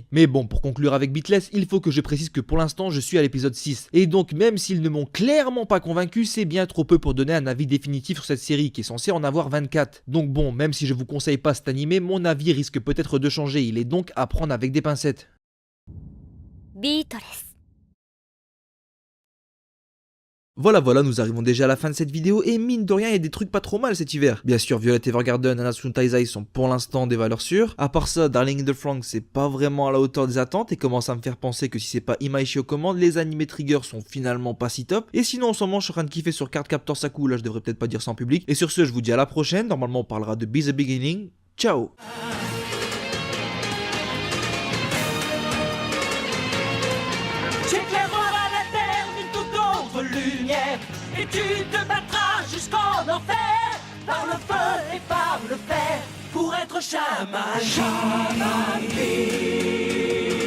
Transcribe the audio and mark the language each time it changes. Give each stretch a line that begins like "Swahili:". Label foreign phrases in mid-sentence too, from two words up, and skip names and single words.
French: Mais bon, pour conclure avec Beatless, il faut que je précise que pour l'instant je suis à l'épisode 6. Et donc même s'ils ne m'ont clairement pas convaincu, c'est bien trop peu pour donner un avis définitif sur cette série qui est censée en avoir 24. Donc bon, même si je vous conseille pas cet animé, mon avis risque peut-être de changer, il est donc à prendre avec des pincettes. ビートレス。 Voilà, nous arrivons déjà à la fin de cette vidéo et mine de rien, il y a des trucs pas trop mal cet hiver. Bien sûr, Violet Evergarden et Nanatsu no Taizai sont pour l'instant des valeurs sûres. À part ça, Darling in the Franxx, c'est pas vraiment à la hauteur des attentes et commence à me faire penser que si c'est pas Imaishi aux commandes, les animés Trigger sont finalement pas si top. Et sinon, en ce moment, je suis en train de kiffer sur Cardcaptor Sakura, là je devrais peut-être pas dire ça en public. Et sur ce, je vous dis à la prochaine. Normalement, on parlera de Be the Beginning. Ciao! Et tu te battras jusqu'en enfer, par le feu et par le fer, pour être chaman.